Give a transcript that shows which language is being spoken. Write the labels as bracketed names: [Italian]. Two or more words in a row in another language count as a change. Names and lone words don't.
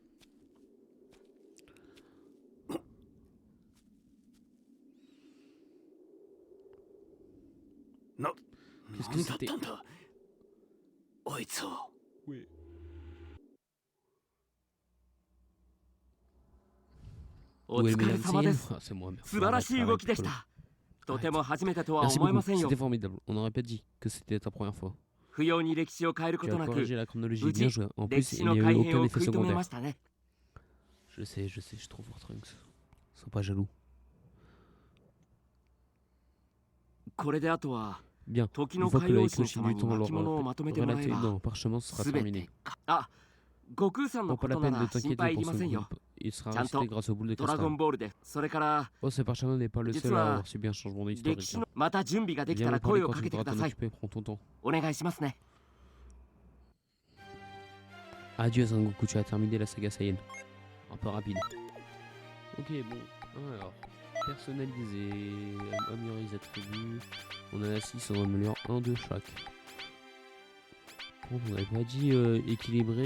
[French] Qu'est-ce que c'était? Oui. Où est le Mélan Seiyan? Ah, c'est moi, merde. [Japanese] 素晴らしい動きでした。とても初めてとは [French] Merci [Japanese] 思えま [French] beaucoup, [Japanese] せんよ。 [French] c'était formidable. On n'aurait pas dit que c'était ta première fois. [Japanese] 不要に歴史を変えるこ [French] Tu [Japanese] と [French] as [Japanese] なく、 [French] corrigé la chronologie, [Japanese] 無 [French] bien [Japanese] 事 [French] joué. En [Japanese] 歴 [French] plus, [Japanese] 史 [French] il [Japanese] の [French] n'y a [Japanese] 改 [French] eu [Japanese] 変 [French] aucun [Japanese] を [French] effet [Japanese] 食い止め [French] secondaire. [Japanese] ましたね。 [French] Je sais, je trouve voir Trunks. Sois pas jaloux. [Japanese] これであとは [French] Bien, [Japanese] 時 [French] une [Japanese] の [French] fois que [Japanese] 海 [French] la [Japanese] 王神 [French] éclochie [Japanese] 様 [French] du [Japanese] に [French] temps [Japanese] 巻物をまとめてもらえ [French] relaté [Japanese] ば [French] dans le parchemin sera [Japanese] すべ [French] terminé. [Japanese] て。あ、悟空さんの [French] Bon, [Japanese] こ [French] pas la [Japanese] とな [French] peine de [Japanese] ら心 [French] t'inquiéter [Japanese] 配いり [French] pour [Japanese] ま [French] son [Japanese] せんよ。 [French] groupe. Il sera Tiens, resté grâce au boule de [Japanese] ドラゴン [French] cristal. [Japanese] ボールで、それから [French] Oh, ce parchemin n'est pas le seul à avoir subi un changement [Japanese] 歴 [French] historique. [Japanese] 史のまた準備ができ [French] Viens [Japanese] た [French] me [Japanese] ら [French] parler [Japanese] 声を [French] quand [Japanese] か [French] tu [Japanese] けてく [French] voudras [Japanese] だ [French] t'en [Japanese] さい。 [French] occuper. Prends ton temps. [Japanese] お願いしますね。 [French] Adieu Sangoku, tu as terminé la saga Saiyan. Un peu rapide. Ok, bon. Alors, personnaliser, améliorer les attributs. On en a 6, on améliore 1 de chaque. Bon, on n'avait pas dit équilibré.